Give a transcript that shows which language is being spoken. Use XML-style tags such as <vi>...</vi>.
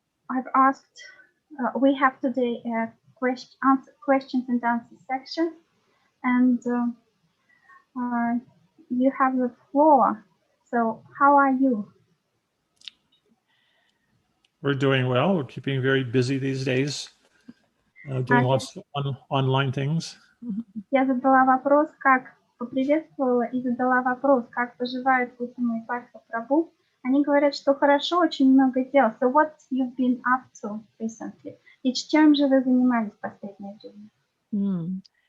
<en>I've asked, we have today a questions and answers section, and you have the floor. So how are you? We're doing well. We're keeping very busy these days, doing lots of online things.</en> <ru>Я задала вопрос, поприветствовала и задала вопрос, как поживают Уттама и Партха Прабху. Они говорят, что хорошо, очень много дел.</ru> <en>So what you've been up to recently?</en> <ru>И чем же вы занимались в последнее время?</ru>